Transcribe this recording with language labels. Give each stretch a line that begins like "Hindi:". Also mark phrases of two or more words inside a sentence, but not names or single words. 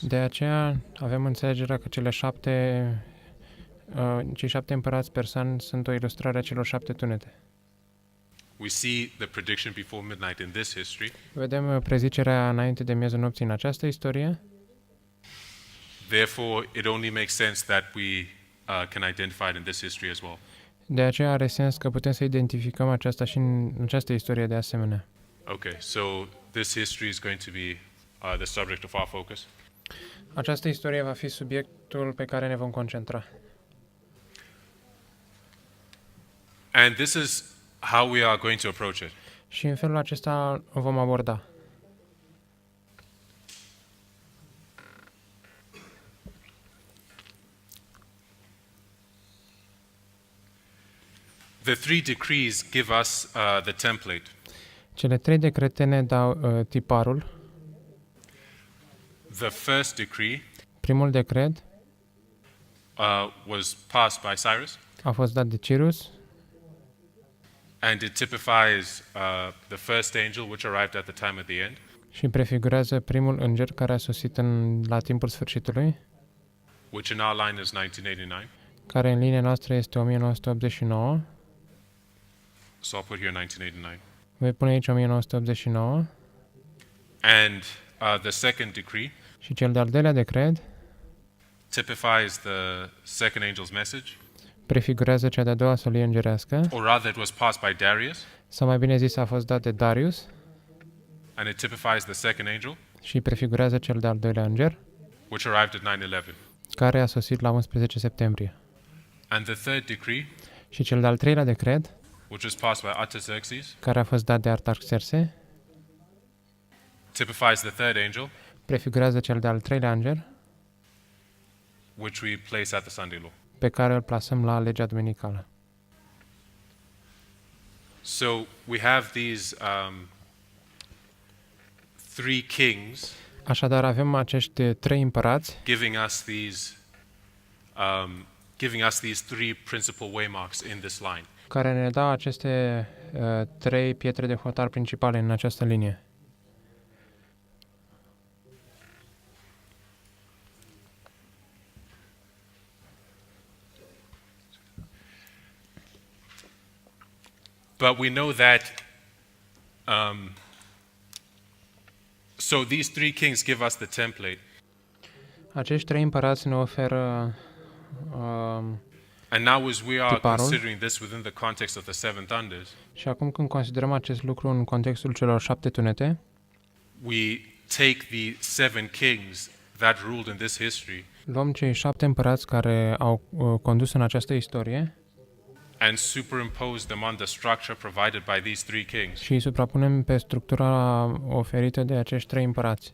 Romanian: De aceea avem înțelegerea că cei 7 împărați persani sunt o ilustrare a celor 7 tunete.
English: We see the prediction before midnight in this history.
Romanian: Vedem prezicerea înainte de miezul nopții în această istorie.
English: Therefore, it only makes sense that we can identify it in this history as well.
Romanian: De aceea are sens că putem să identificăm aceasta și în această istorie de asemenea.
English: Okay, so this history is going to be the subject of our focus.
Romanian: Această istorie va fi subiectul pe care ne vom concentra.
English: And this is how we are going to approach it.
Romanian: Și în felul acesta o vom aborda.
English: The three decrees give us the template.
Romanian: Cele 3 decrete ne dau tiparul.
English: The first decree
Romanian: Primul decret
English: was passed by Cyrus,
Romanian: a fost dat de Cyrus
English: and it typifies the first angel which arrived at the time of the end,
Romanian: și prefigurează primul înger care a sosit la timpul sfârșitului,
English: which in our line is 1989.
Romanian: care în linia noastră este 1989.
English: So I'll put here 1989.
Romanian: Voi pune aici 1989.
English: And the second decree
Romanian: Și cel de-al doilea decret
English: typifies the second angel's message,
Romanian: prefigurează cea de-a doua solie îngerească,
English: or rather it was passed by Darius,
Romanian: sau mai bine zis a fost dat de Darius
English: and it typifies the second angel,
Romanian: și prefigurează cel de-al doilea înger,
English: which arrived at 9/11.
Romanian: care a sosit la 11 septembrie.
English: And the third decree,
Romanian: Și cel de-al treilea decret,
English: which was passed by Artaxerxes,
Romanian: care a fost dat de Artaxerxe,
English: typifies the third angel,
Romanian: prefigurează cel de-al treilea înger,
English: which we place at the Sunday law.
Romanian: pe care îl plasăm la legea duminicală.
English: So we have these three kings
Romanian: Așadar avem acești 3 împărați
English: giving us these three principal waymarks in this line.
Romanian: care ne dau aceste 3 pietre de hotar principale în această linie.
English: But we know that, so these three kings give us the template.
Romanian: Acești 3 împărați ne oferă
English: And now as we are
Romanian: tiparul.
English: considering this within the context of the seven thunders,
Romanian: Și acum când considerăm acest lucru în contextul celor 7 tunete,
English: we take the seven kings that ruled in this history
Romanian: luăm cei 7 împărați care au condus în această istorie
English: and superimpose them on the structure provided by these three kings.
Romanian: și îi suprapunem pe structura oferită de acești 3 împărați.